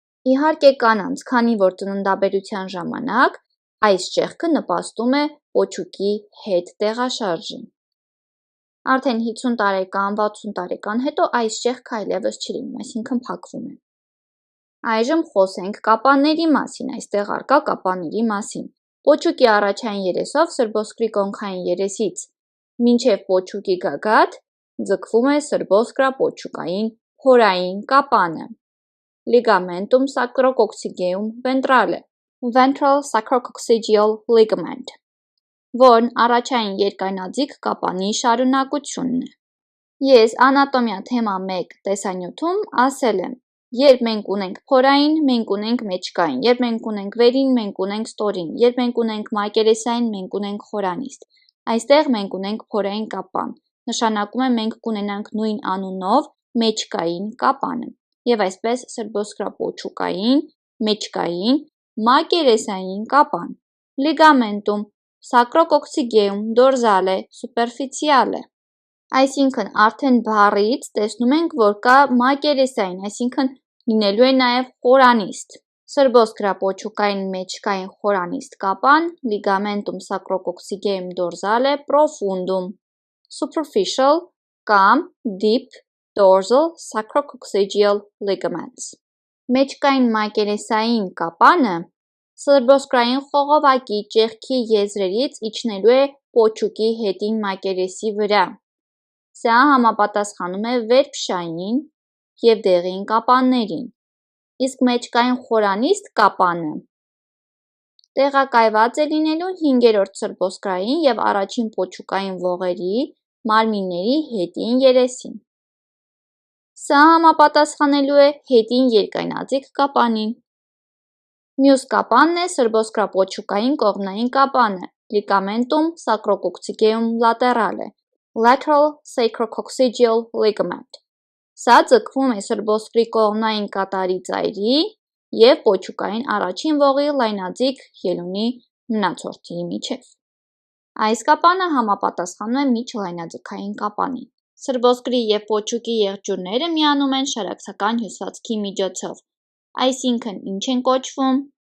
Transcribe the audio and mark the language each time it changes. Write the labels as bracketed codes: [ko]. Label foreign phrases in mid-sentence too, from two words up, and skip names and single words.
[hy] Իհարկե կանանց, քանի որ ծննդաբերության ժամանակ այս ճեղքը նպաստում է պոչուկի հետ տեղաշարժին։ Արդեն 50 տարեկան, 60 տարեկան հետո այս ճեղքը այլևս չի լինում, այսինքն փակվում է։ Այժմ խոսենք կապանների մասին, այստեղ առկա կապանների մասին։ Պոչուկի առաջային երեսով սրբոսկրի կոնքային երեսից մինչև պոչուկի գագաթ ձգվում է սրբոսկրապոչուկային փորային կապանը։ [la] Ligamentum sacrococcygeum ventrale, [en] ventral sacrococcygeal ligament, [hy] որն առաջային երկայնաձիգ կապանի շարունակությունն է։ Ես անատոմիա թեմա 1 տեսանյութում ասել եմ, երբ մենք ունենք փորային, մենք ունենք մեջկային, երբ մենք ունենք վերին, մենք ունենք ստորին, երբ մենք ունենք մակերեսային, մենք ունենք խորանիստ։ Այստեղ մենք ունենք փորային կապան, նշանակում է մենք կունենանք նույն անունով մեջկային կապանը, և այսպես սրբոսկրապոչուկային, մեջկային, մակերեսային կապան։ [la] Ligamentum sacrococcygeum dorsale superficiale, [hy] այսինքն արդեն բառից տեսնում ենք, որ կա մակերեսային, այսինքն լինելու է նաև խորանիստ։ Սրբոսկրապոչուկային մեջկային խորանիստ կապան [la] Ligamentum sacrococcygeum dorsale profundum, [hy] superficial կամ [en] deep dorsal sacrococcygeal ligaments։ [hy] Մեջկային մակերեսային կապանը սրբոսկրային խողովակի ճեղքի եզրերից իջնելու է պոչուկի հետին մակերեսի վրա։ Սա համապատասխանում է վերփշային և դեղին կապաններին, իսկ մեջկային խորանիստ կապանը տեղակայված է լինելու 5-րդ սրբոսկրային և առաջին պոչուկային ողերի մարմինների հետին երեսին։ Սա համապատասխանելու է հետին երկայնաձիգ կապանին։ Մյուս կապանն է սրբոսկրապոչուկային կողմնային կապանը [la] Ligamentum sacrococcygeum laterale, [hy] lateral [en] sacrococcygeal ligament։ [hy] Սա ձգվում է սրբոսկրի կողմնային կատարի ծայրի և պոչուկային առաջին ողի լայնաձիգ ելունի մնացորդի միջև։ Այս կապանը համապատասխանում է միջլայնաձգային կապանին։ Սրբոսկրի և պոչուկի եղջյուրները միանում են շարակցական հյուսվածքի միջոցով, այսինքն ինչ են կոչվում։